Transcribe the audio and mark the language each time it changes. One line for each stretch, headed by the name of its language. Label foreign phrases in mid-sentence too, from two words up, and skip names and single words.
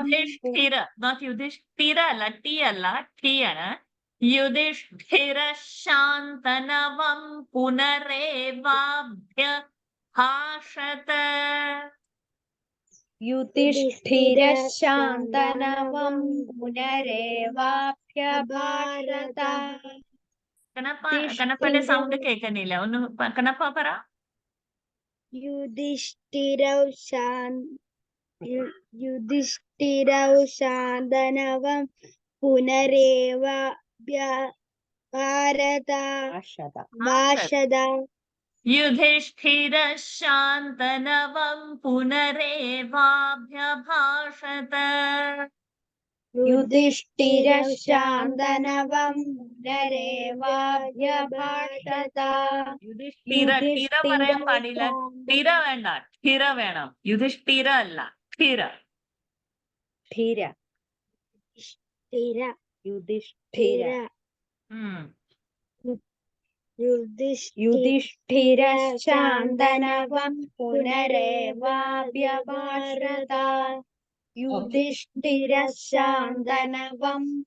Sanskrit: युधिष्ठिर not युधिष्ठिर अल्ल टी अल्ल ठी अण युधिष्ठिरः शान्तनवं पुनरेवाभ्यभाषत युधिष्ठिरः शान्तनवं पुनरेवाभ्यभाषत
Malayalam: കനപ്പന്റെ സൗണ്ട് കേൾക്കുന്നില്ല ഒന്ന് കനപ്പ പറ
Sanskrit: युधिष्ठिरौ शान्तनवं पुनरेवाभ्यभाषत भाषत युधिष्ठिरः शान्तनवं पुनरेवाभ्यभाषत युधिष्ठिरः शान्तनवं पुनरेवाभ्यभाषत
Malayalam: യുധിഷ്ഠിര ഠിര പറയാൻ പാടില്ല ഠിര വേണ്ട ഠിര വേണം യുധിഷ്ഠിര അല്ല ഠിര
Sanskrit: ഠിര स्थिर युधिष्ठिर युधिष्ठिरः युधिष्ठिरः शान्तनवं पुनरेवाभ्यभाषत युधिष्ठिरः शान्तनवं